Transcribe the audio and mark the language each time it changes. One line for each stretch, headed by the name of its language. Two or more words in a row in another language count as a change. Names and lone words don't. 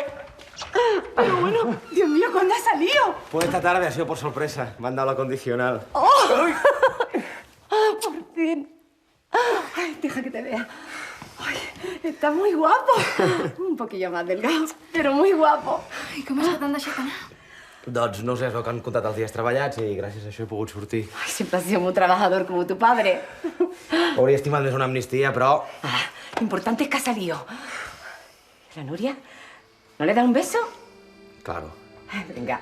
Spanish: Pero bueno, Dios mío, ¿cuándo has salido? Pues esta tarde ha sido por sorpresa. Me han dado la condicional. ¡Oh! ¡Por fin! Ay, deja que te vea. Ay, estás muy guapo. Un poquillo más delgado, pero muy guapo.
Catalan: I com és que t'han deixat anar? Doncs no sé, és el que han comptat els dies treballats i gràcies a això he pogut sortir.
Spanish: Ay, siempre has sido muy trabajador como tu padre.
Catalan: Hauria estimat més una amnistia, però...
Spanish: Lo importante es que ha salido. ¿La Nuria? ¿No le da un beso? Claro, Venga.